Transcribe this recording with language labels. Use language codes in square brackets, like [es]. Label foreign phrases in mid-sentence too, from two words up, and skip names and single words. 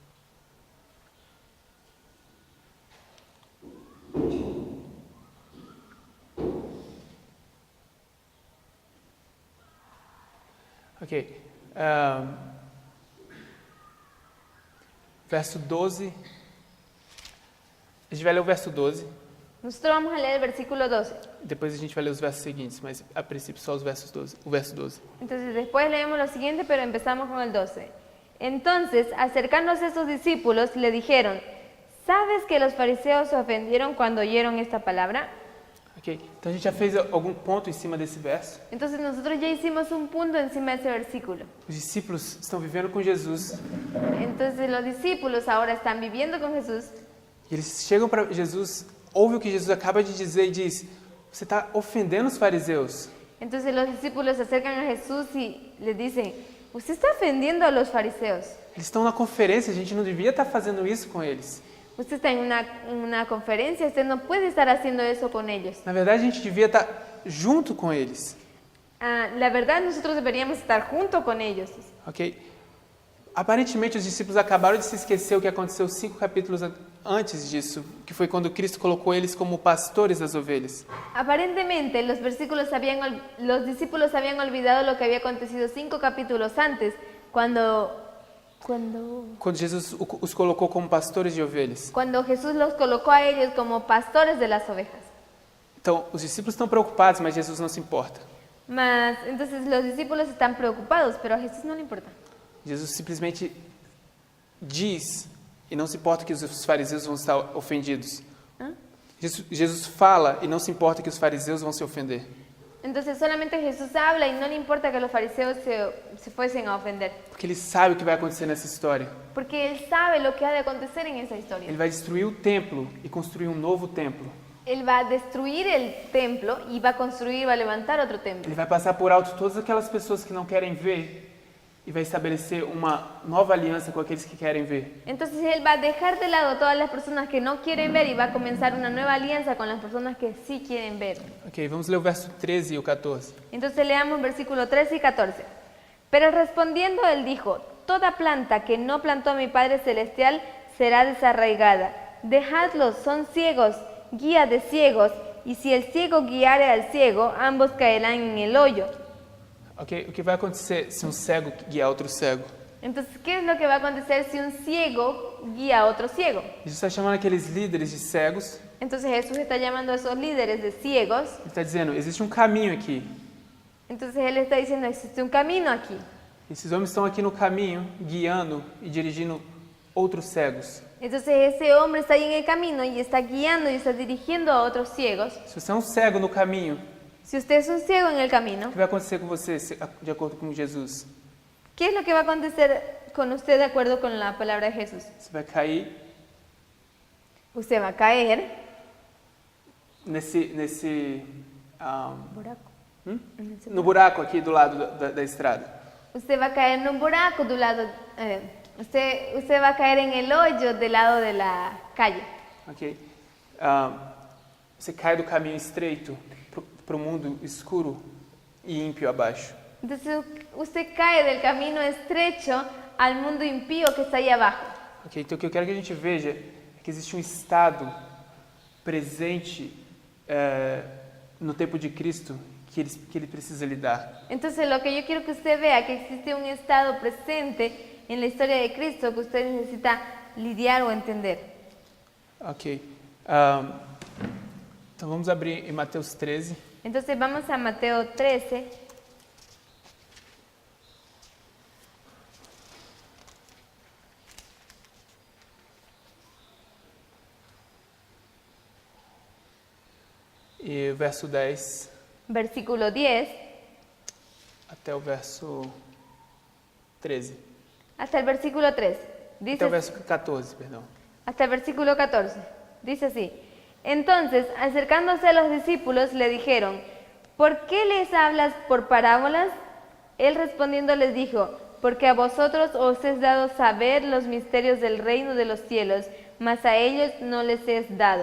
[pt] Ok. Verso 12. A gente vai ler o verso 12. [es] nosotros vamos a leer el versículo 12. [pt] Depois a gente vai ler os versos seguintes, mas a princípio só os versos 12, o verso 12. [es] Entonces después leemos lo siguiente, pero empezamos con el 12. Entonces, acercándose a sus discípulos, le dijeron, ¿sabes que los fariseos se ofendieron cuando oyeron esta palabra? [pt] Ok? Então a gente já fez algum ponto em cima desse verso. [es] Entonces nosotros ya hicimos un punto encima de ese versículo. [pt] Os discípulos estão vivendo com Jesus [es] Entonces los discípulos ahora están viviendo con Jesús [pt] e eles chegam para Jesus, ouvem o que Jesus acaba de dizer e diz: você está ofendendo os fariseus. [es] Entonces los discípulos se acercan a Jesús y le dicen, usted está ofendiendo a los fariseos. [pt] Eles estão na conferência, a gente não devia estar fazendo isso com eles. [es] Usted está en una conferencia, usted no puede estar haciendo eso con ellos. [pt] Na verdade, a gente devia estar junto com eles. [es] La verdad, nosotros deberíamos estar junto con ellos. [pt] Ok? Aparentemente, os discípulos acabaram de se esquecer o que aconteceu 5 capítulos antes disso, que foi quando Cristo colocou eles como pastores das ovelhas. [es] Aparentemente, los discípulos habían olvidado lo que había acontecido 5 capítulos antes, cuando [pt] Jesus os colocou como pastores de ovelhas. [es] Jesús los colocó a ellos como pastores de las ovejas. [pt] Então, os discípulos estão preocupados, mas Jesus não se importa. Mas, [es] entonces los discípulos están preocupados, pero a Jesús no le importa. [pt] Jesus simplesmente diz, e não se importa que os fariseus vão estar ofendidos. Jesus fala e não se importa que os fariseus vão se ofender. [es] Entonces solamente Jesús habla y no le importa que los fariseos se fuesen a ofender. [pt] Porque ele sabe o que vai acontecer nessa história. [es] Porque Él sabe lo que ha de acontecer en esa historia. [pt] Ele vai destruir o templo e construir um novo templo. [es] Él va a destruir el templo y va a levantar otro templo. [pt] Ele vai passar por alto todas aquelas pessoas que não querem ver e vai estabelecer uma nova aliança com aqueles que querem ver. [es] Entonces Él va a dejar de lado todas las personas que no quieren ver y va a comenzar una nueva alianza con las personas que sí quieren ver. [pt] Ok, vamos ler o verso 13 e o 14. [es] Entonces leamos versículo 13 y 14. Pero respondiendo Él dijo, toda planta que no plantó mi Padre Celestial será desarraigada. Dejadlos, son ciegos, guía de ciegos, y si el ciego guiare al ciego, ambos caerán en el hoyo. [pt] Ok, o que vai acontecer se um cego guiar outro cego? [es] Entonces, ¿qué es lo que va a acontecer si un ciego guía a otro ciego? [pt] Jesus está chamando aqueles líderes de cegos. [es] Entonces Jesús está llamando a esos líderes de ciegos. [pt] Ele está dizendo, existe um caminho aqui. [es] Entonces Él está diciendo, existe un camino aquí. [pt] Esses homens estão aqui no caminho, guiando e dirigindo outros cegos. [es] Entonces ese hombre está ahí en el camino y está guiando y está dirigiendo a otros ciegos. [pt] Se você é um cego no caminho, [es] Si usted es un ciego en el camino, [pt] o que vai acontecer com você de acordo com Jesus? [es] ¿qué es lo que va a acontecer con usted de acuerdo con la palabra de Jesús? [pt] Você vai cair [es] Usted va a caer [pt] no buraco aqui do lado da estrada. [es] Usted va a caer en un [pt] buraco do lado, [es] usted va a caer en el hoyo del lado de la calle. [pt] Ok? Você cai do caminho estreito para o mundo escuro e ímpio abaixo. [es] Entonces usted cae del camino estrecho al mundo impío que está ahí abajo. [pt] Ok, então o que eu quero que a gente veja é que existe um estado presente no tempo de Cristo que ele precisa lidar. [es] Entonces lo que yo quiero que usted vea que existe un estado presente en la historia de Cristo que usted necesita lidiar o entender. [pt] Ok. Então vamos abrir em Mateus 13. [es] Entonces vamos a Mateo 13. [pt] E o verso 10 [es] Versículo 10 [pt] até o verso 13. [es] hasta el versículo 3. [pt] Até [es] Dice [pt] o verso 14, perdão. [es] hasta el versículo 14. Dice así: Entonces, acercándose a los discípulos, le dijeron: ¿Por qué les hablas por parábolas? Él respondiendo les dijo: Porque a vosotros os es dado saber los misterios del reino de los cielos, mas a ellos no les es dado.